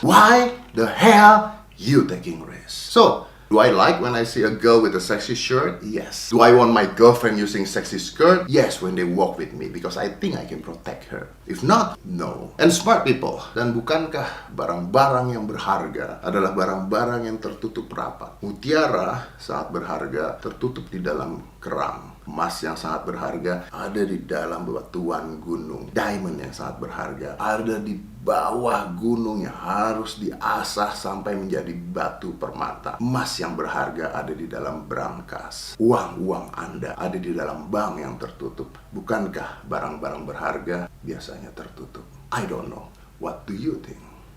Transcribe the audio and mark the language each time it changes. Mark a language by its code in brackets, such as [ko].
[en] Why the hell you taking risk? So, do I like when I see a girl with a sexy shirt? Yes. Do I want my girlfriend using sexy skirt? Yes, when they walk with me, because I think I can protect her. If not, no. And smart people. [id] Dan bukankah barang-barang yang berharga adalah barang-barang yang tertutup rapat? Mutiara saat berharga tertutup di dalam kerang. Emas yang sangat berharga ada di dalam batuan gunung. Diamond yang sangat berharga ada di bawah gunung yang harus diasah sampai menjadi batu permata. Emas yang berharga ada di dalam brankas. Uang Anda ada di dalam bank yang tertutup. Bukankah barang-barang berharga biasanya tertutup? [en] I don't know. What do you think?